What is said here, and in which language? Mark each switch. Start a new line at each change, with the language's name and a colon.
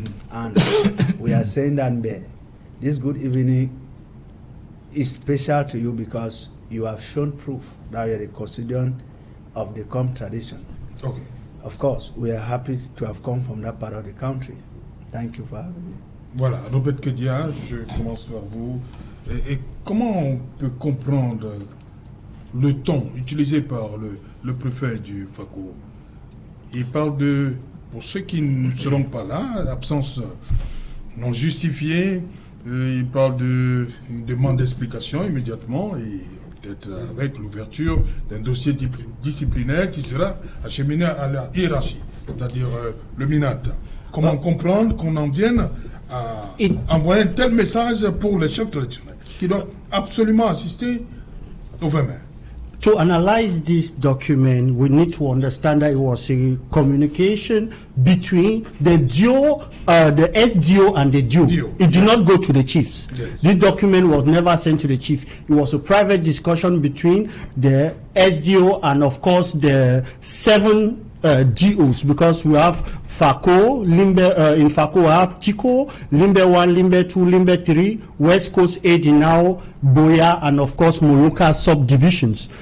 English: And we are saying that this good evening is special to you because you have shown proof that you are the custodian of the Com tradition. Okay. Of course, we are happy to have come from that part of the country. Thank you for having me.
French: Voilà, Robert KEDIA, je commence par vous. Et comment on peut comprendre le ton utilisé par le préfet du Fako? Il parle de, pour ceux qui ne seront pas là, absence non justifiée, il parle d'une demande d'explication immédiatement et peut-être avec l'ouverture d'un dossier disciplinaire qui sera acheminé à la hiérarchie, c'est-à-dire le MINAT. Comment comprendre qu'on en vienne à envoyer un tel message pour les chefs traditionnels qui doivent absolument assister au 20 mai?
English: To analyze this document, we need to understand that it was a communication between the DO, the SDO and the DO. It did not go to the chiefs. Yes. This document was never sent to the chief. It was a private discussion between the SDO and, of course, the 7 DOs, because we have Fako, Limbe, in Fako we have Tico, Limbe 1, Limbe 2, Limbe 3, West Coast Edinao, Boya, and of course Moluka subdivisions.